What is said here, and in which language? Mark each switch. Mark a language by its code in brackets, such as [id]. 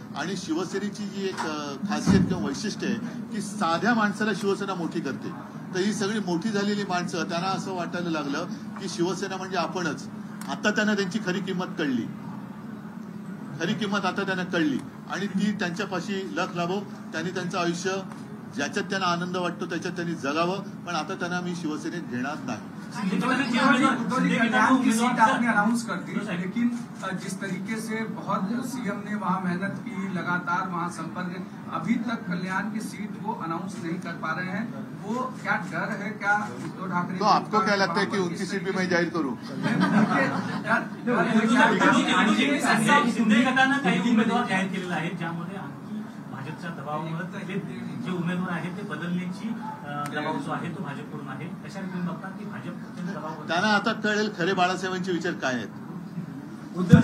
[mr] आणि शिवसेनेची जी एक खासियत किंवा वैशिष्ट्य आहे की साध्या माणसाला शिवसेना मोठी करते, तर ही सगळी मोठी झालेली माणसं त्यांना असं वाटायला लागलं की शिवसेना म्हणजे आपणच। आता त्यांना त्यांची खरी किंमत कळली, आता त्यांना कळली आणि ती त्यांच्यापाशी लख लाभो। त्यांनी त्यांचं आयुष्य ज्याच्यात त्यांना आनंद वाटतो त्याच्यात त्यांनी जगावं, पण आता त्यांना मी शिवसेनेत घेणार नाही। [hi] आपने अनाउंस कर दी, लेकिन जिस तरीके से बहुत सीएम ने वहां मेहनत की, लगातार वहां संपर्क, अभी तक कल्याण की सीट वो अनाउंस नहीं कर पा रहे हैं। वो क्या डर है? क्या उद्धव ठाकरे तो आपको क्या लगता है कि उनकी सीट भी मैं जाहीर करूं? [mr] शिंदे गटानं काही उमेदवार जाहीर केलेले आहेत, ज्यामध्ये भाजपच्या दबावामुळे जे उमेदवार आहेत ते बदलण्याची दबाव जो आहे तो भाजपकडून आहे। अशा रीतीने बघतात की भाजपच्या दबाव त्यांना आता कळेल खरे बाळासाहेबांचे विचार काय आहेत।